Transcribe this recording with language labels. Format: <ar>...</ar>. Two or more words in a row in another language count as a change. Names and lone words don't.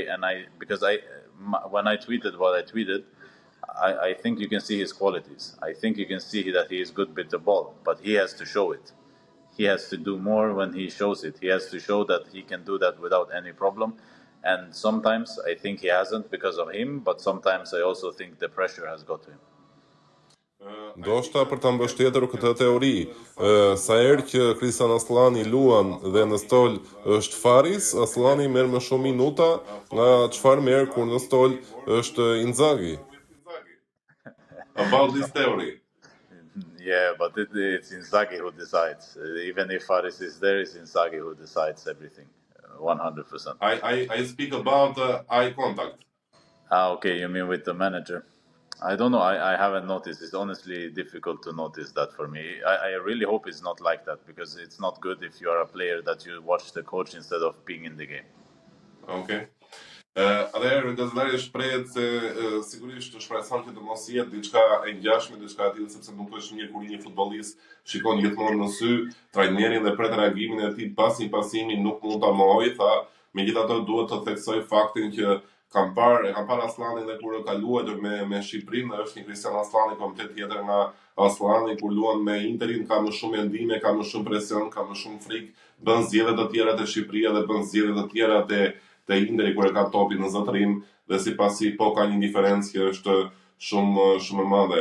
<en>And when I tweeted what I tweeted, I think you can see his qualities. I think you can see that he is good with the ball, but he has to show it. He has to do more when he shows it. He has to show that he can do that without any problem. And sometimes I think he hasn't because of him, but sometimes I also think the pressure has got to him.</en> <sq>Ndoshta për ta mbështetur këtë teori, sa herë që Kristian Aslani luan dhe në stol është Faris, Aslani merr më shumë minuta nga çfarë merr kur në stol është Inzaghi.</sq> <en>About this theory. Yeah, but it's Inzaghi who decides. Even if Faris is there, it's Inzaghi who decides everything, 100%. I speak about eye contact. Okay, you mean with the manager? I don't know. I haven't noticed. It's honestly difficult to notice that for me. I really hope it's not like that because it's not good if you are a player that you watch the coach instead of being in the game. Okay.</en> <sq>Atëherë gazetari shprehet se sigurisht të shpreson që të mos jetë diçka e ngjashme, diçka e tillë sepse nuk është mirë kur një futbollist shikon gjithmonë në sy trajnerin dhe pret reagimin e tij pas një pasimi, nuk mund ta mohojë, tha. Megjithatë duhet të theksoj faktin që kam parë Aslanin dhe kur ka luajtur me Shqipërinë, është një Kristian Aslani komplet tjetër nga Aslani kur luan me Interin, ka më shumë mendime, ka më shumë presion, ka më shumë frikë, bën zgjedhje të tjera te Shqipëria dhe bën zgjedhje të tjera te Interi kur e ka topin në zotërim dhe sipasi po ka një diferencë që është shumë e madhe.</sq>